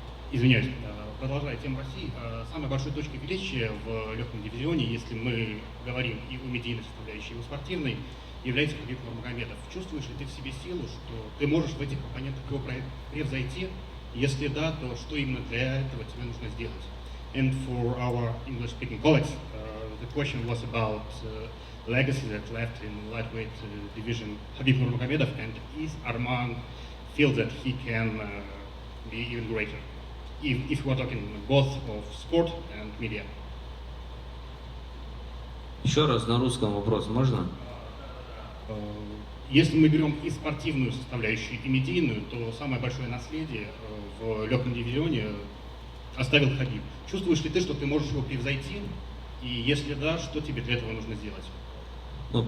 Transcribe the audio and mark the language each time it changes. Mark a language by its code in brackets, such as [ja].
[ru] Извиняюсь, продолжая тему России, самой большой точкой величия в легком дивизионе, если мы говорим и о медийной составляющей, и о спортивной, является Хабиб Нурмагомедов. Чувствуешь ли ты в себе силу, что ты можешь в этих оппонентах его превзойти? Если да, то что именно для этого тебе нужно сделать? [en] And for our English-speaking colleagues, the question was about legacy that left in lightweight division Khabib Nurmagomedov, and is Arman feel that he can be even greater? If we're talking both of sport and media. [ru] Еще раз на русском вопрос можно? Если мы берем и спортивную составляющую, и медийную, то самое большое наследие в легком дивизионе оставил Хабиб. Чувствуешь ли ты, что ты можешь его превзойти? И если да, что тебе для этого нужно сделать?